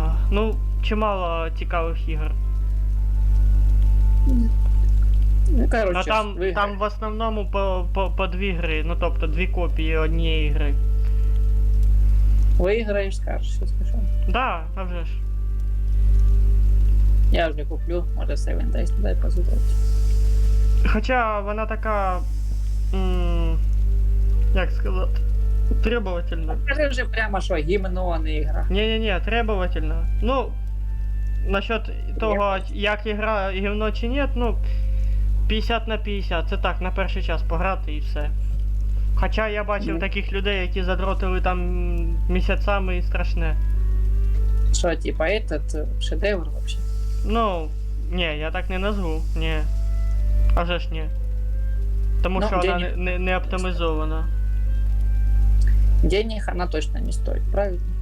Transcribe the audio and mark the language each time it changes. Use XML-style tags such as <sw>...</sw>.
<uk>Ну, чимало цікавих ігор. Ну, короче, А там в основному по 2 гри, ну тобто 2 копії однієї гри. Виграєш, скажеш, що скажу. Да, а вже ж. Я вже куплю, може 7 Days to Die позитивно. Хоча вона така. Як сказати? Требовательна. Скажи вже прямо, що гімно, а не ігра. Ні, требовательна. Ну,</uk> <ru>насчет того,</ru> <uk>як ігра гівно чи ні, ну, 50 на 50. Це так, на перший час пограти і все. Хоча я бачив таких людей, які задротили там місяцями і страшне.</uk> <ru>Що, типа, этот шедевр вообще?</ru> <uk>Ну, ні, я так не назву, ні. А вже ж ні. Тому Ну, що вона</uk> <ru>денег.</ru> <uk>не оптимізована.</uk> <ru>Денег она точно не стоит, правильно?</ru>